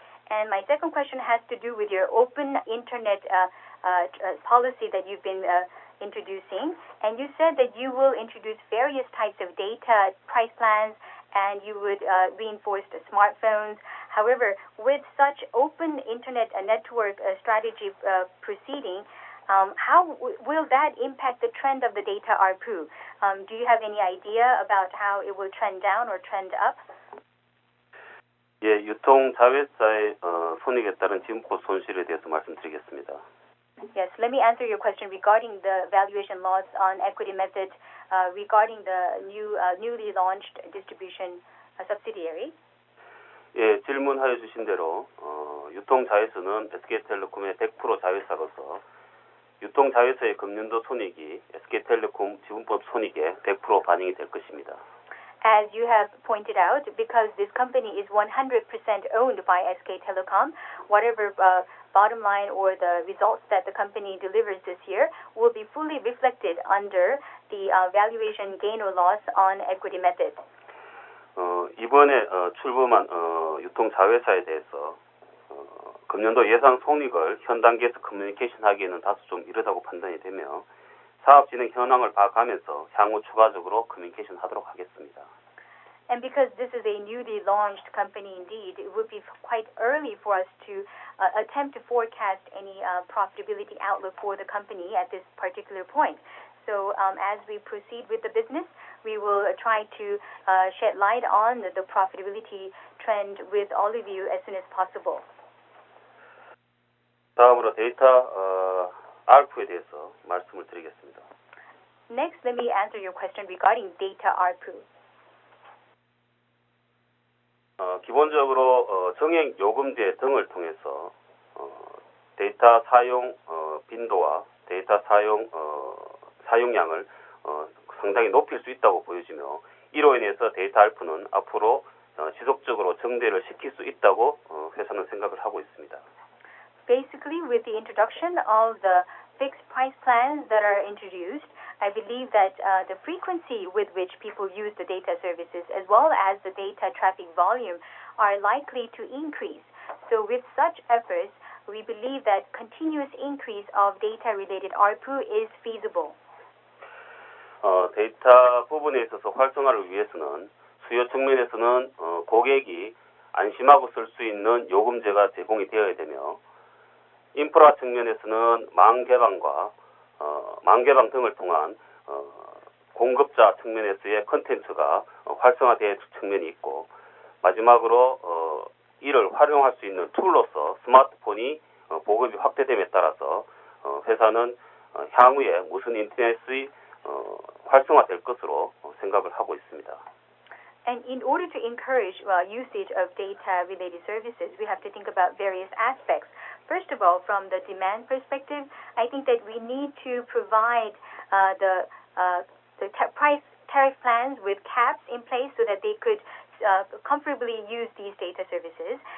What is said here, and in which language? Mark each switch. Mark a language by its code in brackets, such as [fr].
[en] And my second question has to do with your open internet policy that you've been introducing, and you said that you will introduce various types of data price plans and you would reinforce the smartphones. However, with such open internet network strategy proceeding, how will that impact the trend of the data ARPU? Do you have any idea about how it will trend down or trend up? [ko] 예, 유통 자회사의 손익에 따른 지분법 손실에 대해서 말씀드리겠습니다. [en] Yes, let me answer your question regarding the valuation loss on equity method regarding the newly launched distribution subsidiary. [ko] 예, 질문하여 주신 대로 유통 자회사는 SK텔레콤의 100% 자회사로서 유통 자회사의 금년도 손익이 SK텔레콤 지분법 손익에 100% 반영이 될 것입니다. [en] As you have pointed out, because this company is 100% owned by SK Telecom, whatever bottom line or the results that the company delivers this year will be fully reflected under the valuation gain or loss on equity method. [ko] 이번에 출범한 유통 자회사에 대해서 금년도 예상 손익을 현 단계에서 커뮤니케이션하기에는 다소 좀 이르다고 판단이 되며 사업 진행 현황을 봐가면서 향후 추가적으로 커뮤니케이션 하도록 하겠습니다. [en] And because this is a newly launched company indeed, it would be quite early for us to attempt to forecast any profitability outlook for the company at this particular point. So as we proceed with the business, we will try to shed light on the profitability trend with all of you as soon as possible. [ko] 다음으로 데이터 ARPU에 대해서 말씀을 드리겠습니다. [en] Next, let me answer your question regarding data ARPU. [ko] 기본적으로 정액 요금제 등을 통해서 데이터 사용 빈도와 데이터 사용량을 상당히 높일 수 있다고 보여지며 이로 인해서 데이터 ARPU는 앞으로 지속적으로 증대를 시킬 수 있다고 회사는 생각을 하고 있습니다. [en] Basically, with the introduction of the fixed price plans that are introduced, I believe that the frequency with which people use the data services as well as the data traffic volume are likely to increase. So with such efforts, we believe that continuous increase of data-related ARPU is feasible. [ko] 데이터 부분에 있어서 활성화를 위해서는 수요 측면에서는 고객이 안심하고 쓸 수 있는 요금제가 제공이 되어야 되며 인프라 측면에서는 망 개방 등을 통한 공급자 측면에서의 콘텐츠가 활성화될 측면이 있고 마지막으로 이를 활용할 수 있는 툴로서 스마트폰이 보급이 확대됨에 따라서 회사는 향후에 무슨 인터넷의 활성화될 것으로 생각을 하고 있습니다. [en] And in order to encourage usage of data-related services, we have to think about various aspects. First of all, from the demand perspective, I think that we need to provide the tariff plans with caps in place so that they could comfortably use these data services.